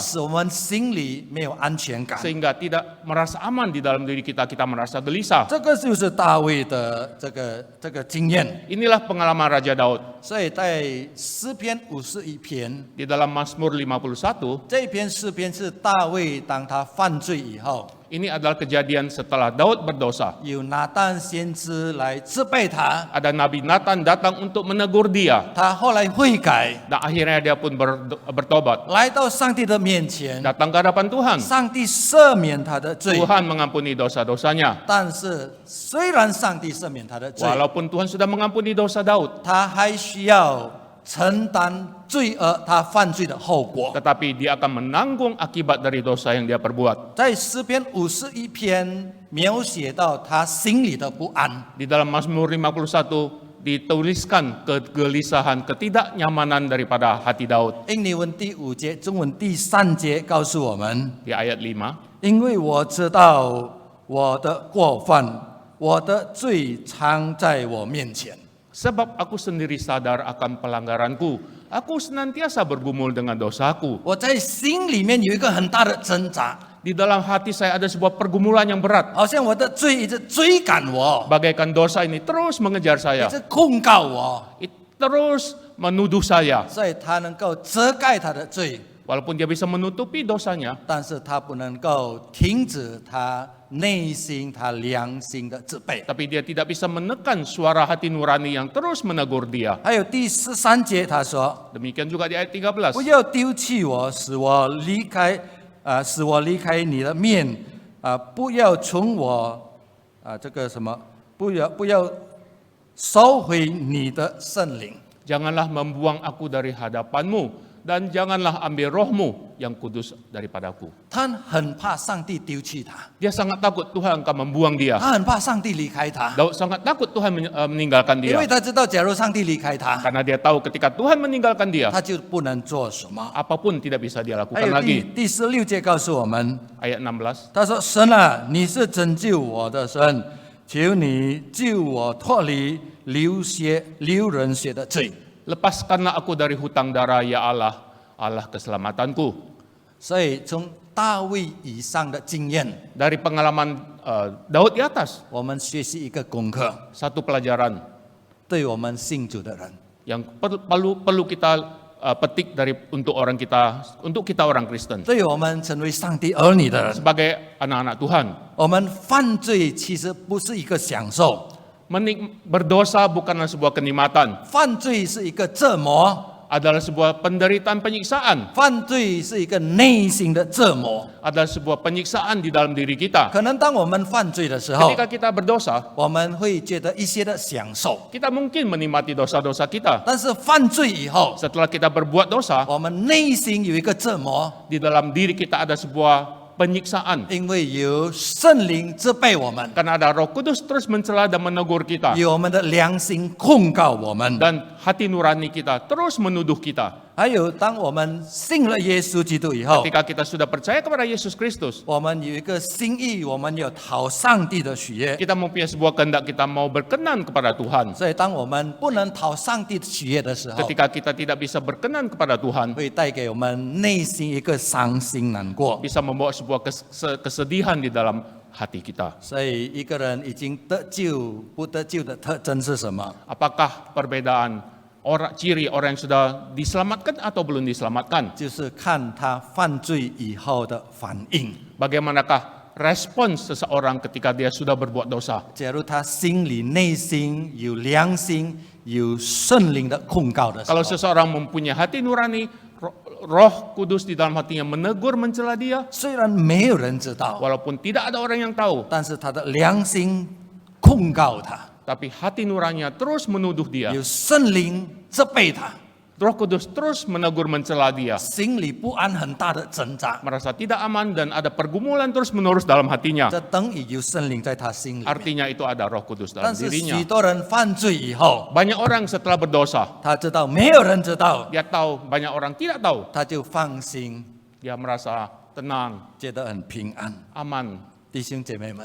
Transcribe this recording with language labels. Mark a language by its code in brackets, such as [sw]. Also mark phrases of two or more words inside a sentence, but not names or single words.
[zh] 使我们心里没有安全感。 [id] sehingga tidak merasa aman di dalam diri kita, kita merasa gelisah. [zh] 这个就是大卫的这个经验。 [id] Inilah pengalaman Raja Daud. [zh] 所以在诗篇51篇， [id] Di dalam Mazmur 51, [zh] 这一篇诗篇是大卫当他犯罪以后， [id] ini adalah kejadian setelah Daud berdosa. [zh] 有拿但先知来责备他， [id] Ada Nabi Nathan datang untuk menegur dia. [zh] 他后来悔改， [id] Dan akhirnya dia pun bertobat. [zh] 来到上帝的面前， [id] Datang ke hadapan Tuhan. [zh] 上帝赦免他的罪。 [id] Tuhan mengampuni dosa-dosanya. [zh] 但是虽然上帝赦免他的罪， [id] Walaupun Tuhan sudah mengampuni dosa Daud, [zh] 他还需要承担罪恶他犯罪的后果。 [id] tetapi dia akan menanggung akibat dari dosa yang dia perbuat. [zh] 在诗篇51篇描写到他心里的不安， [id] Di dalam Mazmur 51 dituliskan kegelisahan, ketidaknyamanan daripada hati Daud. [zh] 印尼文第5节，中文第3节告诉我们： [id] Di ayat 5, [zh] 因为我知道我的过犯，我的罪常在我面前。 [id] sebab aku sendiri sadar akan pelanggaranku, aku senantiasa bergumul dengan dosaku. [zh] 我在心里面有一个很大的挣扎， [id] Di dalam hati saya ada sebuah pergumulan yang berat. [zh] 好像我的罪一直追赶我， [id] Bagaikan dosa ini terus mengejar [zh] 一 [id] saya, [zh] 直控告我， [id] terus menuduh saya. [zh] 所以他能够遮盖他的罪， [id] Walaupun dia bisa menutupi dosanya, [zh] 但是他不能够停止他内心、他良心的自卑。 [id] tapi dia tidak bisa menekan suara hati nurani yang terus menegur dia. [zh] 还有第13节，他说 [id] Demikian juga di ayat：“ [zh] 不 [id] 13. [zh] 要丢弃我，使我离开你的面，不要从我这个什么，不要收回你的圣灵。” [id] Janganlah membuang aku dari hadapanmu, dan janganlah ambil rohmu yang kudus daripadaku. [zh] 他很怕上帝丢弃他， [id] Dia sangat takut Tuhan akan membuang dia. [zh] 他很怕上帝离开他， [id] Daud sangat takut Tuhan meninggalkan [zh] 因为 [id] dia. [zh] 他知道，假如上帝离开他， [id] Karena dia tahu ketika Tuhan meninggalkan dia, [zh] 他就不能做什么。 [id] apapun tidak bisa dia [zh] 还 [id] lakukan [zh] 有 [id] lagi. [zh] 第16节告诉我们， [id] Ayat 16. [zh] 他说：“神啊，你是拯救我的神，求你救我脱离流人血的罪。” [id] Lepaskanlah aku dari hutang darah, ya Allah, Allah keselamatanku. [zh] 所以从大卫以上的经验， [id] Dari pengalaman Daud di atas, [zh] 我们学习一个功课， [id] satu pelajaran [zh] 对我们信主的人， [id] yang perlu kita petik untuk kita orang Kristen. [zh] 对我们成为上帝儿女的人， [id] Sebagai anak-anak Tuhan, [zh] 我们犯罪其实不是一个享受， [id] berdosa bukanlah sebuah kenikmatan, [zh] 犯罪是一个折磨， [id] adalah sebuah penderitaan penyiksaan, [zh] 犯罪是一个内心的折磨。 [id] adalah sebuah penyiksaan di dalam diri kita. [zh] 可能当我们犯罪的时候， [id] Ketika kita berdosa, [zh] 我们会觉得一些的享受， [id] kita mungkin menikmati dosa-dosa kita. [zh] 但是犯罪以后， [id] Setelah kita berbuat dosa, [zh] 我们内心有一个折磨， [id] di dalam diri kita ada sebuah penyiksaan. [zh] 因为有圣灵责备我们， [id] Karena ada Roh Kudus terus mencela dan menegur kita. [zh] 有我们的良心控告我们。 [id] Dan hati nurani kita terus menuduh kita. [zh] 还有，当我们信了耶稣基督以后， [id] Ketika kita sudah percaya kepada Yesus Kristus, [zh] 我们有一个心意，我们有讨上帝的喜悦。 [id] kita mempunyai sebuah kehendak, kita mau berkenan kepada Tuhan. [zh] 所以，当我们不能讨上帝的喜悦的时候， [id] Ketika kita tidak bisa berkenan kepada Tuhan, [zh] 会带给我们内心一个伤心难过。 [id] bisa membawa sebuah kesedihan di dalam hati kita. [zh] 所以，一个人已经得救不得救的特征是什么？ [id] Apakah perbedaan ciri orang yang sudah diselamatkan atau belum diselamatkan? [zh] 就是看他犯罪以后的反应。 [id] Bagaimanakah respon seseorang ketika dia sudah berbuat dosa? [zh] 假如他心里内心有良心、有圣灵的控告的时候 [id] Kalau，seseorang mempunyai hati nurani, Roh Kudus di dalam hatinya menegur, mencela dia, [zh] 虽然没有人知道， [id] walaupun tidak ada orang yang tahu, [zh] 但是他的良心控告他， [id] tapi hati nuraninya terus menuduh dia. [zh] 有圣灵责备他， [id] Roh Kudus terus menegur, mencela dia, [zh] 心里不安很大的挣扎， [id] merasa tidak aman dan ada pergumulan terus-menerus dalam hatinya. [zh] 这等于有圣灵在他心里面。 [id] Artinya itu ada Roh Kudus dalam [zh] 但是 [id] dirinya. [zh] 许多人犯罪以后， [id] Banyak orang setelah berdosa, [zh] 他知道没有人知道， [id] dia tahu, banyak orang tidak tahu. [zh] 他就放心， [id] Dia merasa tenang, [zh] 觉得很平安。 [id] aman. [zh] 弟兄姐妹们，